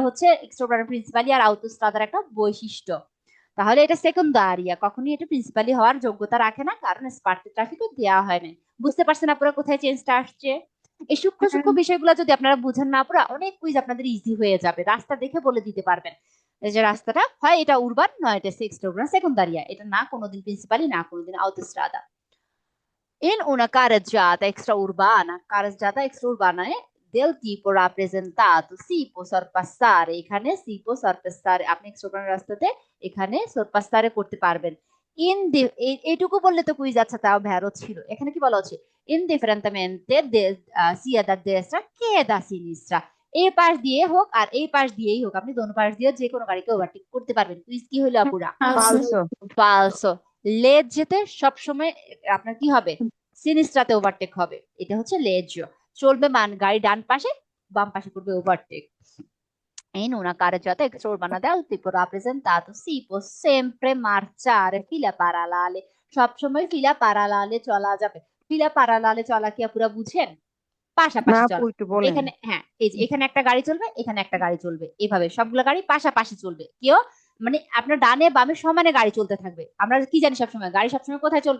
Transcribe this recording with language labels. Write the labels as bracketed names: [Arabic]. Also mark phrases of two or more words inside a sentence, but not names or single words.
[Bangla] এটা হচ্ছে [Italian] extra principali [Bangla] আর অটোস্ট্রাদার একটা বৈশিষ্ট্য। তাহলে এটা সেকেন্ডারিয়া, কখনোই এটা প্রিন্সিপালি হওয়ার যোগ্যতা রাখে না, কারণ স্পার্টে ট্রাফিকও দেওয়া হয় না। বুঝতে পারছেন আপনারা কোথায় চেঞ্জটা আসছে? এই সূক্ষ্ম হ্যাঁ, সূক্ষ্ম বিষয়গুলো যদি আপনারা বুঝেন না পুরা, অনেক কুইজ আপনাদের ইজি হয়ে যাবে, রাস্তা দেখে বলে দিতে পারবেন এই যে রাস্তাটা হয় এটা উরবান নয় এটা সেকেন্ডারিয়া, এটা না কোনোদিন প্রিন্সিপালি না কোনোদিন autostrada. [Italian] In una carreggiata extraurbana del tipo rappresentato si può sorpassare, এখানে si può sorpassare, [Bangla] আপনি extraurbana রাস্তাতে এখানে sorpassare করতে পারবেন। এইটুকু বললে তো কুইজ আচ্ছা তাও ভ্যারো ছিল। এখানে কি বলা হচ্ছে? [Italian] indifferentemente sia da destra che da sinistra, [Bangla] এই পাশ দিয়ে হোক আর এই পাশ দিয়েই হোক, আপনি দোনো পাশ দিয়ে যে কোনো গাড়িকে ওভারটেক করতে পারবেন। কুইজ কি হলো আপুরা? ফালসো ফালসো। ফালসো। লেজ যেতে সবসময় আপনার কি হবে? সিনিস্ট্রাতে ওভারটেক হবে, এটা হচ্ছে লেজিও। চলবে গাড়ি ডান পাশে, বাম পাশে করবে ওভারটেক। [Italian] In una carreggiata extraurbana del tipo rappresentato si può sempre marciare fila parallele, [Bangla] সবসময় [Italian] file parallele [Bangla] চলা যাবে। [Italian] file parallele [Bangla] চলা কি আপুরা বুঝেন? না পাশাপাশি আপু চলা। একটু বলেন। এখানে হ্যাঁ, এই যে এখানে একটা গাড়ি চলবে, এখানে একটা গাড়ি চলবে, এভাবে সবগুলো গাড়ি পাশাপাশি চলবে। কেউ মানে আপনার ডানে বামে সমানে গাড়ি চলতে থাকবে। আমরা কি জানি সবসময় গাড়ি সবসময় কোথায় চলবে?